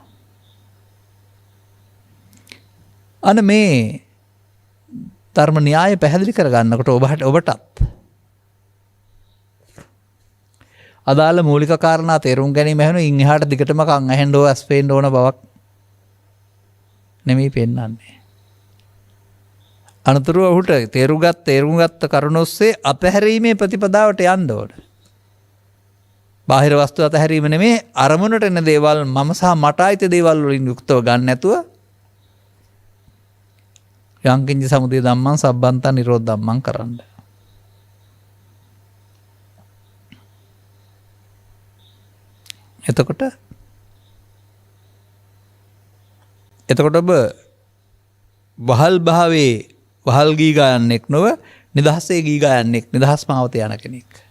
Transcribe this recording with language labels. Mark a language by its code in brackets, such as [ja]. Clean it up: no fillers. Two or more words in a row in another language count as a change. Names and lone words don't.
[si] අන්න මේ ධර්ම න්‍යාය පැහැදිලි කරගන්නකොට ඔබටත් අදාළ මූලික කාරණා තේරුම් ගැනීම හැම ඉන් එහාට දිගටම කන් ඇහෙන්න ඕන ඇස් පේන්න ඕන බවක් නෙමෙයි පෙන්වන්නේ. අනතුරුව ඔහුට තේරුම් ගත්ත කරුණ ඔස්සේ අපහැරීමේ ප්‍රතිපදාවට යන්න ඕන. බාහිර වස්තු අතහැරීම නෙමේ අරමුණට එන දේවල් මම සහ මට අයිති දේවල් වලින් යුක්තව ගන්න නැතුව [pi] යංකින්ච සමුදය ධම්මං සබ්බන්තං නිරෝධ ධම්මං [si] කරන්න. එතකොට ඔබ වහල් භාවයේ වහල් ගී ගයන්නෙක් නොව නිදහසේ ගී ගයන්නෙක් නිදහස් මාවත යන කෙනෙක්.